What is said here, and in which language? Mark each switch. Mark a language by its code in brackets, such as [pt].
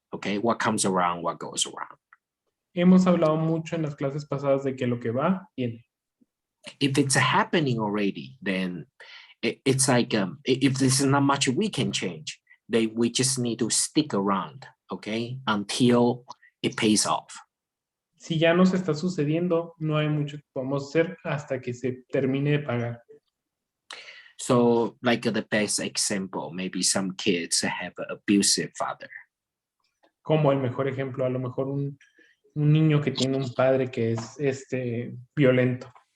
[en] Okay, what comes around, what goes around. [es] Hemos hablado mucho en las clases pasadas de que lo que va, viene. [en] If it's happening already, then it's like if there's not much we can change, then we just need to stick around, okay, until it pays off. [es] Si ya nos está sucediendo, no hay mucho que podamos hacer hasta que se termine de pagar. [en] So, like the best example, maybe some kids have an abusive father. [es] Como el mejor ejemplo, a lo mejor un niño que tiene un padre que es violento.